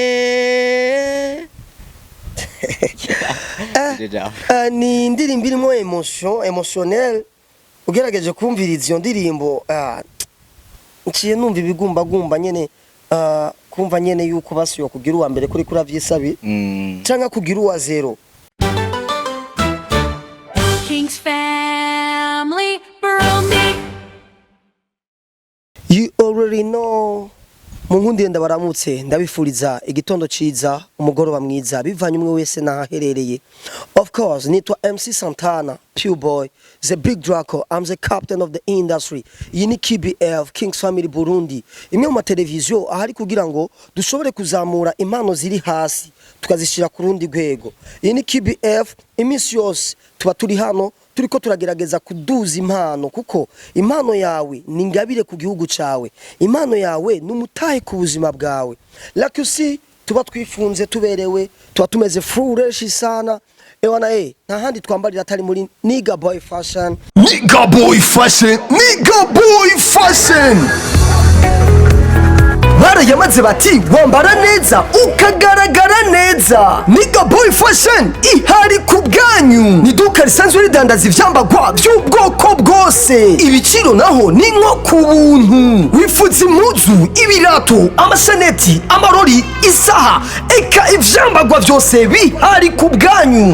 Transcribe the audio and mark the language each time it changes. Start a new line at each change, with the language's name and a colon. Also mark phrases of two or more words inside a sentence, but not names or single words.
Rundi: ni indirimbo irimo emotionnel ugerageje kumviriza iyo ndirimbo nciye numva ibigumbagumba nyene kumva nyene yuko basuye kugira uwa mbere kuri kuravyisabi canka kugira uwa zero Kings Family Burundi.
English: You already know.
Rundi: Munkundire ndabaramutse ndabifuriza igitondo ciza umugoroba mwiza bivanye umwe wese nahaherereye.
English: Of course
Rundi: nitwa MC Santana Pure Boy the Big Draco.
English: I'm the captain of the industry.
Rundi: Iyi ni KBF Kings Family Burundi, imwe mu televiziyo ahari kugira ngo dushobore kuzamura impano ziri hasi tukazishira ku rundi rwego. Iyi ni KBF imisi yose tuba turi hano turiko turagerageza kuduza impano kuko impano yawe ni ngabire ku gihugu cawe, impano yawe numutahe ku buzima bwawe.
English: Like you see
Rundi: tuba twifunze tuberewe tuba tumeze fresh sana ewana nta handi twambarira atari muri Nigga Boy Fashion. Nigga Boy Fashion, Nigga Boy Fashion. Barayamaze bati wambara neza ukagaragara neza. Nigga Boy Fashion ihari ku bwanyu. Ni duka risanzwe ridandaza ivyambagwa by'ubwoko bwose. Ibiciro naho ni nko ku buntu. Wifuza impuzu, ibirato, amasaneti, amarori, isaha, eka ivyambagwa byose bihari ku bwanyu.